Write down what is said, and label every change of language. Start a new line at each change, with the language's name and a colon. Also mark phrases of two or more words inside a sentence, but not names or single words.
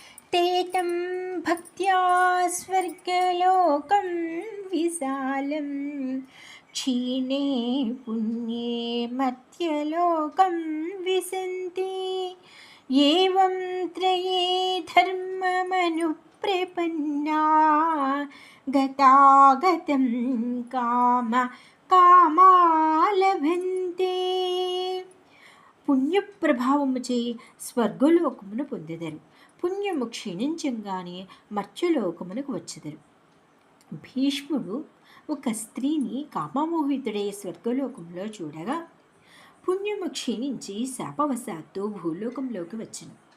Sanskrit: ते तं भक्त्या स्वर्गलोकं विशालं क्षीणे पुण्ये मध्यलोकं विशन्ति एवं त्रये धर्ममनुप्रपन्ना गतागतं काम కామాలభంతే.
Telugu: పుణ్యప్రభావముచే స్వర్గలోకమును పొందెదరు. పుణ్యము క్షీణించంగానే మర్త్యలోకమునకు వచ్చెదరు. భీష్ముడు ఒక స్త్రీని కామమోహితుడై స్వర్గలోకంలో చూడగా పుణ్యము క్షీణించి శాపవశాత్తు భూలోకంలోకి వచ్చెను.